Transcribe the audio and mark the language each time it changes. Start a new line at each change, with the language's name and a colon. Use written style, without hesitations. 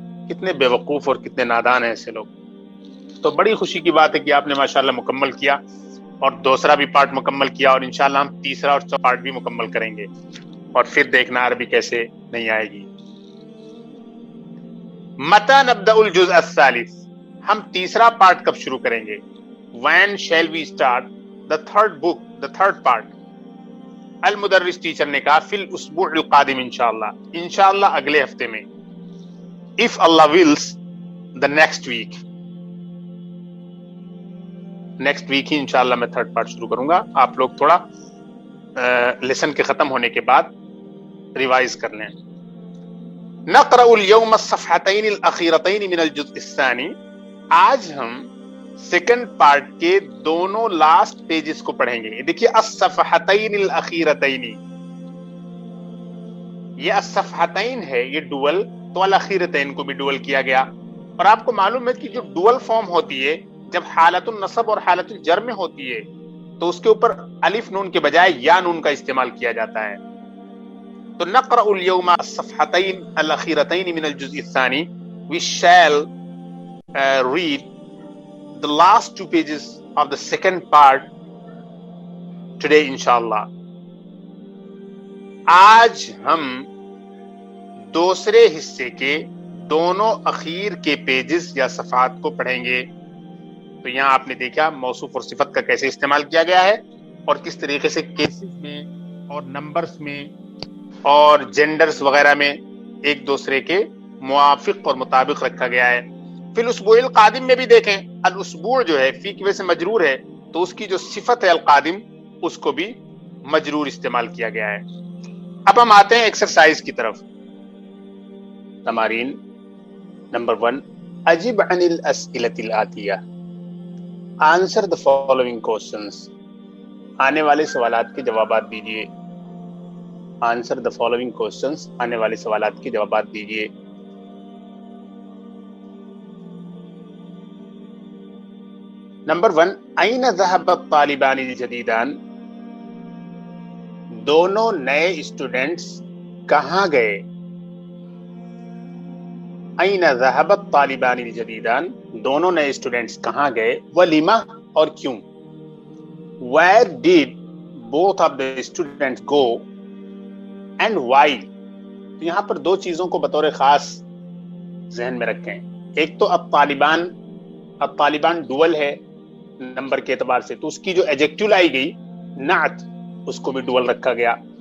Urdu: کتنے بے وقوف اور کتنے نادان ہیں ایسے لوگ. تو بڑی خوشی کی بات ہے کہ آپ نے ماشاءاللہ مکمل کیا اور دوسرا بھی پارٹ مکمل کیا, اور انشاءاللہ ہم تیسرا اور چوتھا پارٹ بھی مکمل کریں گے, اور پھر دیکھنا عربی کیسے نہیں آئے گی.
Arabic: متى نبدأ الجزء الثالث.
Urdu: ہم تیسرا پارٹ کب شروع کریں گے؟
English: When shall we start the third book, the third part.
Urdu: المدرس teacher نے کہا
Arabic: فی الاسبوع القادم انشاءاللہ,
Urdu: انشاءاللہ اگلے ہفتے میں.
English: If Allah wills, the next week.
Urdu: Next week ہی انشاءاللہ میں تھرڈ پارٹ شروع کروں گا. آپ لوگ تھوڑا لیسن کے ختم ہونے کے بعد ریوائز کر لیں.
Arabic: نقرأ اليوم الصفحتين الاخيرتين من الجزء الثاني.
Urdu: آج ہم سیکنڈ پارٹ کے دونوں لاسٹ پیجز کو پڑھیں گے. دیکھیے
Arabic: الصفحتين الاخيرتين،
Urdu: یہ الصفحتين ہے، یہ ڈوئل، تو الاخیرتین کو بھی ڈوئل کیا گیا. اور آپ کو معلوم ہے کہ جو ڈوئل فارم ہوتی ہے جب حالت النصب اور حالت الجر میں ہوتی ہے تو اس کے اوپر الف نون کے بجائے یا نون کا استعمال کیا جاتا ہے.
Arabic: تو نقرأ اليوم الصفحتين الاخيرتين من الجزء الثاني.
English: We shall read the last two pages of the second part today inshallah.
Urdu: آج ہم دوسرے حصے کے دونوں اخیر کے پیجز یا صفحات کو پڑھیں گے. تو یہاں آپ نے دیکھا موصوف اور صفت کا کیسے استعمال کیا گیا ہے اور کس طریقے سے کیسز میں اور نمبرز میں اور جینڈرز وغیرہ میں ایک دوسرے کے موافق اور مطابق رکھا گیا ہے. فی الاسبوع القادم میں بھی دیکھیں، الاسبوع جو ہے فی کی وجہ سے مجرور ہے تو اس کی جو صفت ہے القادم اس کو بھی مجرور استعمال کیا گیا ہے. اب ہم آتے ہیں ایکسرسائز کی طرف.
Arabic: تمارین نمبر 1، اجب عن الاسئلۃ الآتیہ.
English: Answer the following questions.
Urdu: آنے والے سوالات کے جوابات دیجیے.
English: Answer the following questions.
Urdu: آنے والے سوالات کے جوابات دیجیے.
Arabic: نمبر 1، أين ذهب الطالبان الجديدان.
Urdu: دونوں نئے اسٹوڈنٹس کہاں گئے؟
Arabic: أين ذهب الطالبان الجديدان.
Urdu: دونوں نئے اسٹوڈنٹس کہاں گئے؟
Arabic: وَلِمَ
Urdu: اور کیوں.
English: Where did both of the students go and why.
Urdu: تو یہاں پر دو چیزوں کو بطور خاص ذہن میں رکھیں. ایک تو الطالبان ڈوئل ہے نمبر کے اعتبار سے، تو اس کی جو ایڈجیکٹو لائی گئی نعت اس کو بھی ڈوئل رکھا گیا.